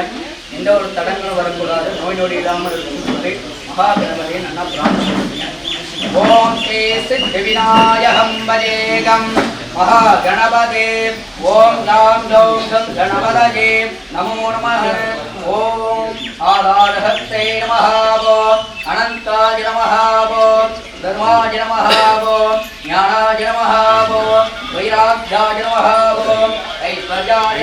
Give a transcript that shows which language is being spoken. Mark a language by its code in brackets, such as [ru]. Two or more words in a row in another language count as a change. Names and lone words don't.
[ta] எந்த ஒரு தடங்களும் வரக்கூடாது, நோய் நொடி இல்லாமல் இருக்கும். மகாகணபதியை நன்னா பிரார்த்தனை பண்ணுவீங்க. [sa] ॐ श्री सिद्धि विनायकं वजेकम् महागणपते ओम नाम गौं गणपतये नमो नमः ओम आधारहस्ते नमः अनंताय नमः धर्माय नमः ज्ञानाय नमः वैराग्याय नमः ऐश्वर्याय